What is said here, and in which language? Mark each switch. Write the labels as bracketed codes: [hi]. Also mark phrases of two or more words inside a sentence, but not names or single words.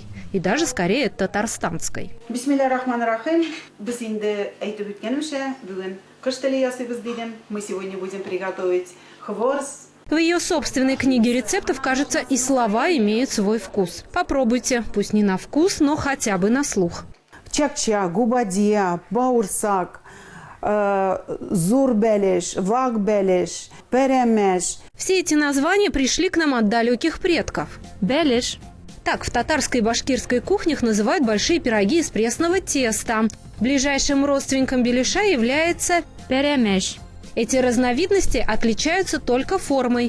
[ru] И даже скорее татарстанской. [ar] بسم الله الرحمن الرحيم. [ru] Мы сегодня будем приготовить хворс В ее собственной книге рецептов, кажется, и слова имеют свой вкус. Попробуйте, пусть не на вкус, но хотя бы на слух. Чак-чак, губадия, баурсак, зурбелеш, вакбелеш, перемеш. Все эти названия пришли к нам от далеких предков. Белеш. Так в татарской и башкирской кухнях называют большие пироги из пресного теста. Ближайшим родственником беляша является перемеш. Эти разновидности отличаются только формой.